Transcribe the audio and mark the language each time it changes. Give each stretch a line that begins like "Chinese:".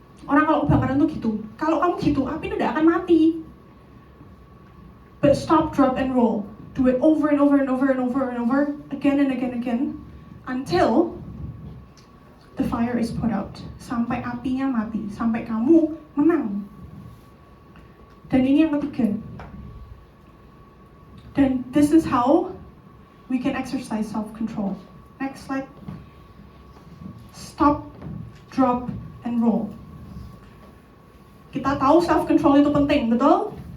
Indonesian: Orang kalau kebakaran tuh gitu. Kalau kamu gitu, api tidak akan mati.
English: But stop, drop, and roll. Do it over and over and over and over and over, again and again and again, until the fire is put out.
Indonesian: Sampai apinya mati, sampai kamu menang. Dan ini yang ketiga. Dan
English: this is how we can exercise self-control. Next slide. Stop, drop, and roll.
Indonesian: Kita tahu self-control itu penting, betul?